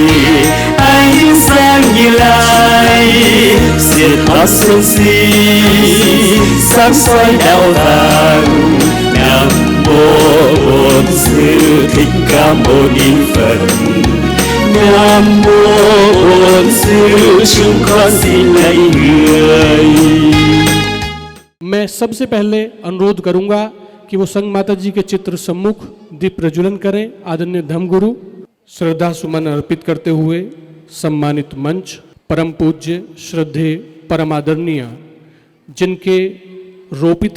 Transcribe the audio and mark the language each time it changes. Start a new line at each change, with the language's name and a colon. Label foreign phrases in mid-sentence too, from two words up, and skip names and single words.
Vietnamese: Ánh sáng như lai diệt thoát sân si, sáng soi đạo vàng một in Phật. Nam mô Bổn Sư chúng con xin lạy người.
Hindi: मैं सबसे पहले अनुरोध करूंगा कि वो संघ माता जी के चित्र सम्मुख दीप प्रज्वलन करें। आदरणीय धर्मगुरु श्रद्धा सुमन अर्पित करते हुए सम्मानित मंच परम पूज्य श्रद्धेय परम आदरणीय जिनके रोपित